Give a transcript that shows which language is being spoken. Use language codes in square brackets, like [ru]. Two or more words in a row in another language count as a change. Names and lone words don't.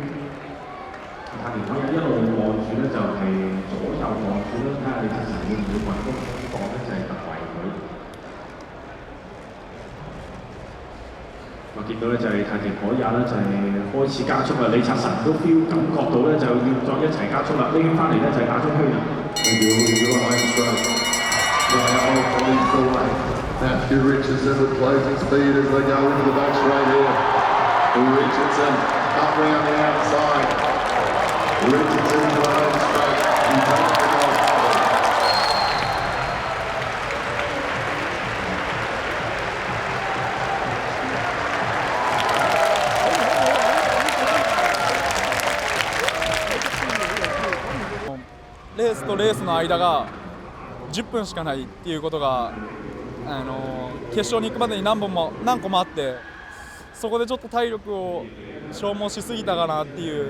[yue] 太田海也一路望住咧就係左右望住啦，睇下李察臣會唔會揾個空檔咧就係突圍佢。我見到咧就係太田海也咧就係開始加速啦，李察臣都 feel 感覺到咧就要再一齊加速啦，呢圈翻嚟咧就係打中圈啦。 [en] Matthew Richardson with closing speed as they go into the back straight here. Richardson up round the outside. Richardson drives straight. He takes the goal. [ja] レースとレースの間が10分しかないっていうことが決勝に行くまでに何個もあって、そこでちょっと体力を消耗しすぎたかなっていう。